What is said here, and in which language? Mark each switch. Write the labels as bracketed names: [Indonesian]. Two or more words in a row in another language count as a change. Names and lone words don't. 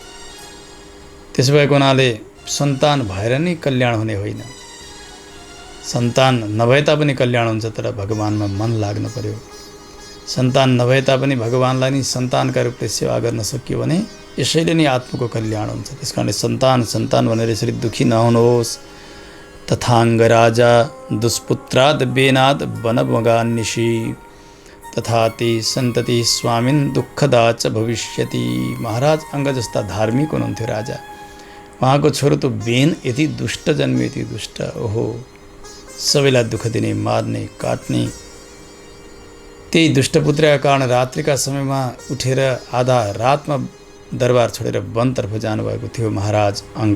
[Nepali] त्यसो भएको हुनाले सन्तान भएर नै कल्याण हुने होइन। सन्तान नभए तापनि कल्याण हुन्छ, तर भगवानमा मन लाग्न पर्यो। सन्तान नभए तापनि भगवानलाई नै सन्तानका रूपले सेवा गर्न सकियो भने यसैले नै आत्माको कल्याण हुन्छ। त्यसकारणले सन्तान सन्तान भनेर यसरी दुखी नहुनुहोस्। [Sanskrit] तथाङ्गराजा दुष्पुत्राद बेनाद वनमगान्निशी तथा ते सन्तति स्वामिन दुःखदा च भविष्यति। [Nepali] महाराज अङ्ग जस्ता धार्मिक हुनुहुन्थ्यो राजा। उहाँको छोरो त बेन यति दुष्ट जन्मियो, यति दुष्ट। ओहो, सबैलाई दुःख दिने, मार्ने, काट्ने। त्यही दुष्टपुत्रका कारण रात्रिका समयमा उठेर आधा रातमा दरबार छोडेर वनतर्फ जानुभएको थियो महाराज अङ्ग।